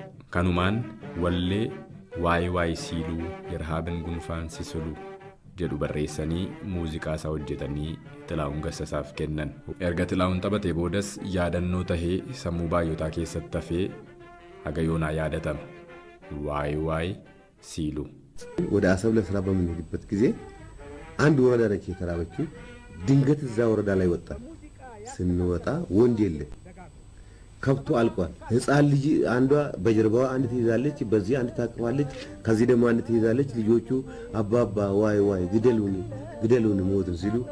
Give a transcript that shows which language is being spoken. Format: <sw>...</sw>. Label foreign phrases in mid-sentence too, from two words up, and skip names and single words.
<om>Kanumaan wallee waa'ee siiluu yerhaaben gunfaan sisulu jedhu barreessanii muuziqaa isaa hojjetanii Xilaa'uun Gassasaaf kennan. Erga Xilaa'uun taphatee boodas yaadannoo tahee sammuu baay'otaa keessatti hafee haga yoonaa yaadatama.</om> <am>ዋይ ሲሉ ወደ አሰብ ለስራ በምንሄድበት ጊዜ አንድ ወረዳ ነች የተራበችው። ድንገት እዛ ወረዳ ላይ ወጣ። ስንወጣ ወንድ የለም፣ ከብቱ አልቋል። ህፃን ልጅ አንዷ በጀርባዋ አንድ ትይዛለች፣ በዚህ አንድ ታቅፋለች፣ ከዚህ ደግሞ አንድ ትይዛለች። ልጆቹ አባባ ዋይ ግደሉን ሞትን ሲሉ</am>